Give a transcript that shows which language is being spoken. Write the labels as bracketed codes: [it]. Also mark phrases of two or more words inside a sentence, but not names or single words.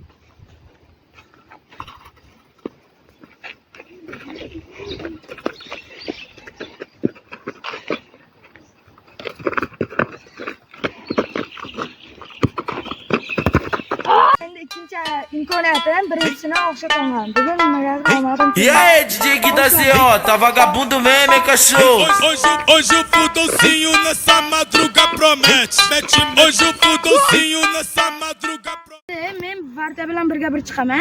[uz] Endi ikkinchi imkoniyatim birinchisini o'xshataman. Bugun nimaga omadim? [pt] E aí, DJ Gui da ZO, tá vagabundo mesmo, hein, cachorro? Hoje o fudolcinho nessa madruga promete. Hoje o fudolcinho nessa madruga promete. [uz] Men varta bilan birga-bir chiqaman.